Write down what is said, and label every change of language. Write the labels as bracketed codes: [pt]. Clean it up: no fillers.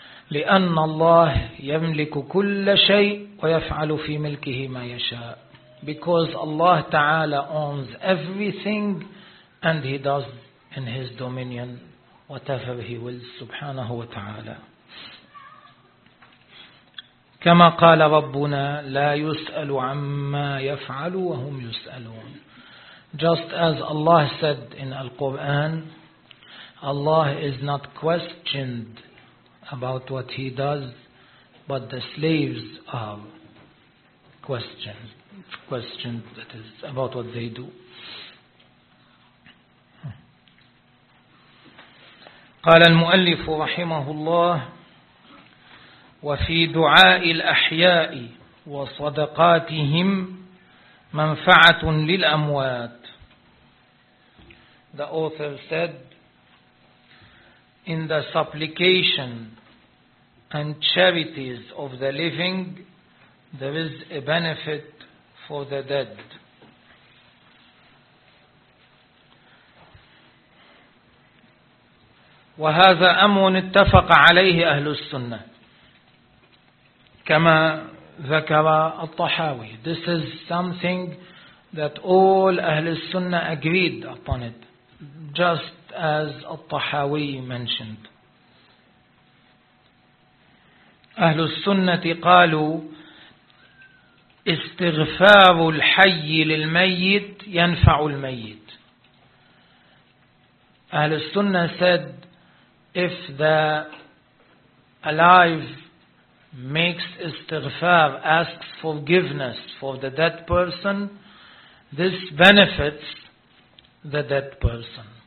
[ar] لِأَنَّ اللَّهِ يَمْلِكُ كُلَّ شَيْءٍ وَيَفْعَلُ فِي مِلْكِهِ مَا يَشَاءُ. [en] Because Allah Ta'ala owns everything and He does in His dominion whatever He wills, [ar] subhanahu wa ta'ala. كما قال ربنا لا يسأل عما يفعل وهم يسألون. [en] Just as Allah said in Al-Quran, Allah is not questioned about what He does, but the slaves are questioned, that is, about what they do. [ar] قال المؤلف رحمه الله وفي دعاء الأحياء وصدقاتهم منفعة للأموات. [en] The author said, in the supplication and charities of the living, there is a benefit for the dead. [ar] وهذا أمر اتفق عليه أهل السنة كما ذكر الطحاوي. [en] This is something that all [ar] أهل السنة [en] agreed upon it, just as الطحاوي mentioned. [ar] أهل السنة قالوا استغفار الحي للميت ينفع الميت. أهل السنة [en] said if the alive makes istighfar, asks forgiveness for the dead person, this benefits the dead person.